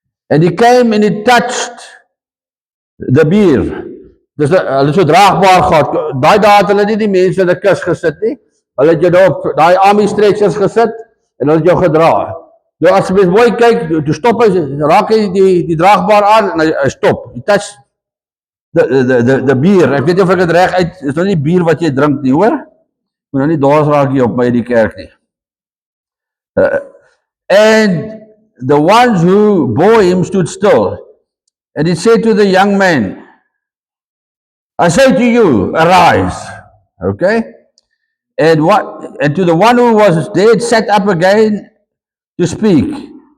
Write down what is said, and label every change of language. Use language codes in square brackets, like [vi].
[en] And he came and he touched the bier. [af] Dus hulle so draagbaar gehad. Daai dae het hulle nie die mense in 'n kus gesit nie. Hulle het jou op daai army stretchers gesit en hulle het jou gedra. Nou as jy mens mooi kyk, toe stop hy, raak hy die draagbaar aan en hy stop. [en] He touch the bier. [af] Ek weet nie of ek dit reg uit, is nou nie bier wat jy drink nie, hoor? Moet nou nie dwaas raak hier op my in die kerk nie. [en] And the ones who bore him stood still. And he said to the young man, I say to you, arise. Okay? And to the one who was dead sat up again to speak.